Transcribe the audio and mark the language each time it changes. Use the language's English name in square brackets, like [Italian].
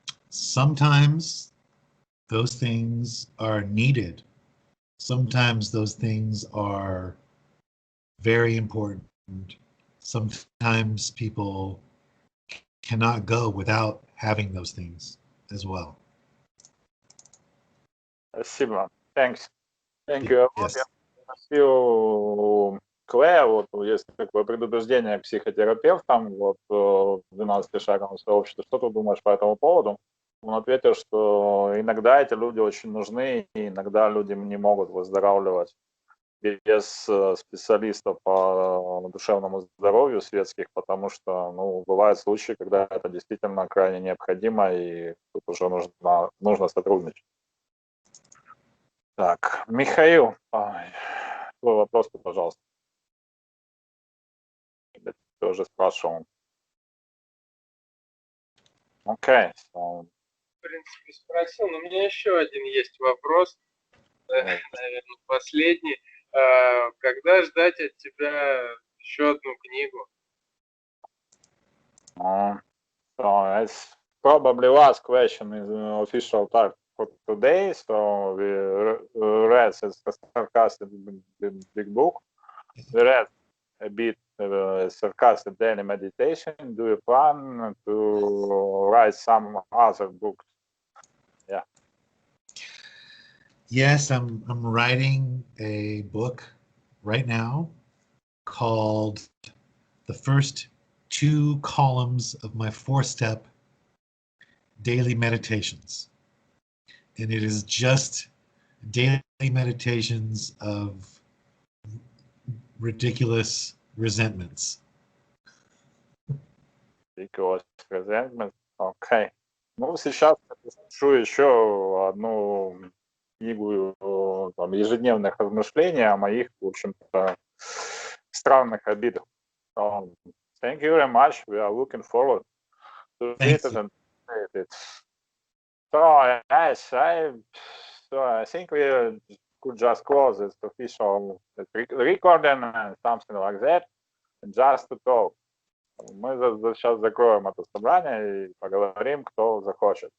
[English] Sometimes those things are needed. Sometimes those things are very important. Sometimes people cannot go without having those things as well. [Russian] Спасибо. [English] Thanks. Thank you. Yes. [Russian] Я спросил Клея, вот есть такое предубеждение к психотерапевтам, вот в 12-шаговом сообществе. Что ты думаешь по этому поводу? Он ответил, что иногда эти люди очень нужны, и иногда люди не могут выздоравливать без специалистов по душевному здоровью светских, потому что, ну, бывают случаи, когда это действительно крайне необходимо, и тут уже нужно сотрудничать. Так, Михаил, твой вопрос, пожалуйста. Я тоже спрашивал. Окей. В принципе, спросил, но у меня еще один есть вопрос, наверное, последний. Когда ждать от тебя еще одну книгу? [English] So it's probably last question in the official type for today. So we read the sarcastic big book. We read a bit sarcastic daily meditation. Do you plan to write some other books? Yeah. Yes, I'm writing a book right now called The First 2 Columns of My 4-Step Daily Meditations. And it is just daily meditations of ridiculous resentments. Ridiculous resentment. Окей. [Russian] Ну, сейчас я пишу еще одну книгу там, ежедневных размышлений о моих, в общем-то, странных обидах. [English] Thank you very much. We are looking forward to read it and read it. So, yes, I think we could just close this official recording and something like that, just to talk. [Russian] Мы сейчас закроем это собрание и поговорим, кто захочет.